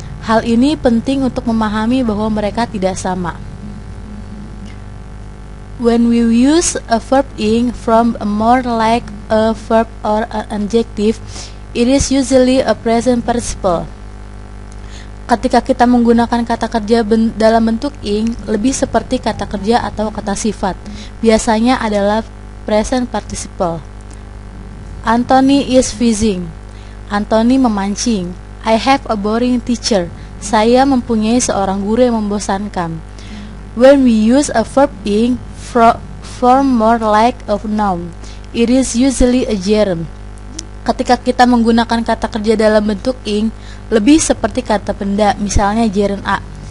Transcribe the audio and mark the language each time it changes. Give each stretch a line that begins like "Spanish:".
Indonesian: Hal ini penting untuk memahami bahwa mereka tidak sama.
English: When we use a verb ing from a more like a verb or an adjective, it is usually a present participle.
Indonesian: Ketika kita menggunakan kata kerja dalam bentuk ing, lebih seperti kata kerja atau kata sifat. Biasanya adalah present participle.
English: Anthony is fishing.
Indonesian: Anthony memancing.
English: I have a boring teacher.
Indonesian: Saya mempunyai seorang guru yang membosankan.
English: When we use a verb ing form more like a noun, it is usually a gerund.
Indonesian: Ketika kita menggunakan kata kerja dalam bentuk ing, lebih seperti kata benda, misalnya gerund a.